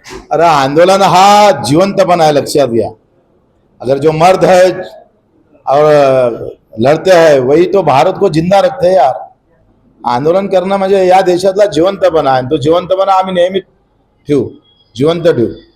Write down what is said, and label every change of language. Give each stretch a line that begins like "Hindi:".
Marathi: अरे आंदोलन हा जिवंतपणा है, लक्षात घ्या.
Hindi: अगर जो मर्द है और लड़ते हैं वही तो भारत को जिंदा रखते हैं यार.
Marathi: आंदोलन करणं म्हणजे या देशातला जिवंतपणा आहे. तो जिवंतपणा आम्ही नेहमी ठेवू, जिवंत ठेवू.